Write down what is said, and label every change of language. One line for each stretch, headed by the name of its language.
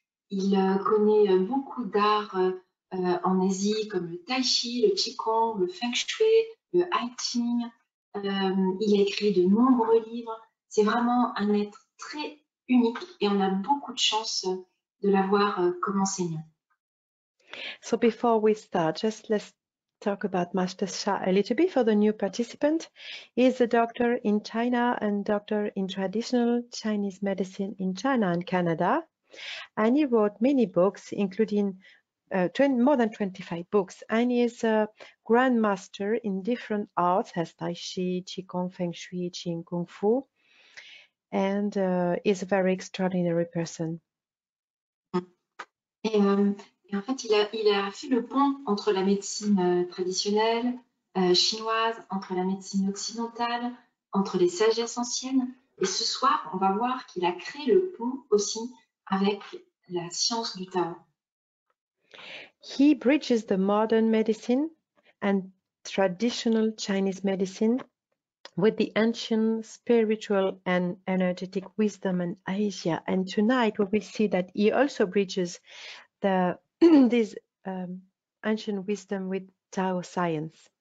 French: Il connaît beaucoup d'arts en Asie comme le Tai Chi, le Qigong, le Feng Shui, le I Ching. Il a écrit de nombreux livres. C'est vraiment un être très unique et on a beaucoup de chance de l'avoir comme enseignant.
English: So before we start, just let's talk about Master Sha a little bit for the new participant. He is a doctor in China and doctor in traditional Chinese medicine in China and Canada. And he wrote many books, including more than 25 books. And he is a grandmaster in different arts, as Tai Chi, Qigong, Feng Shui, Qing, Kung Fu. And is a very extraordinary person.
French: Et en fait, il a fait le pont entre la médecine traditionnelle chinoise, entre la médecine occidentale, entre les sagesses anciennes. Et ce soir, on va voir qu'il a créé le pont aussi avec la science du Tao.
English: He bridges the modern medicine and traditional Chinese medicine with the ancient spiritual and energetic wisdom in Asia. And tonight we will see that he also bridges this ancient wisdom with Tao Science.